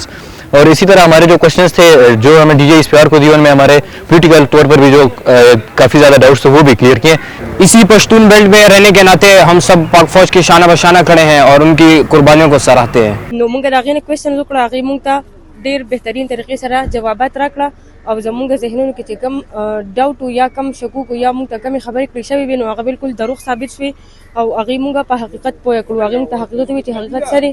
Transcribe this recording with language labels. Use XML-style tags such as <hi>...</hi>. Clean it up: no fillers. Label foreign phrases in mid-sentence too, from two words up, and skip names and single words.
<ur>اور اسی طرح ہمارے جو کویسچنز تھے جو ہمیں DG ISPR کو دیے ان میں ہمارے پولیٹیکل طور پر بھی جو کافی زیادہ ڈاؤٹس تھے وہ بھی کلیئر کیے. اسی پشتون بیلٹ میں رہنے کے ناتے ہم سب پاک فوج کے شانہ بشانہ کھڑے ہیں اور ان کی قربانیوں کو سراہتے ہیں.</ur> <ps>ډیر بهترین طریقې سره جوابات راکړه او زموږ ذهنونو کې چې کم ډاوټ یا کم شکوک یا موږ ته کمی خبرې کړې شوې وي نو هغه بالکل دروغ ثابت شوي او هغه موږ په حقیقت پوه کړو، هغه موږ ته حقیقت وي چې حقیقت سره</ps>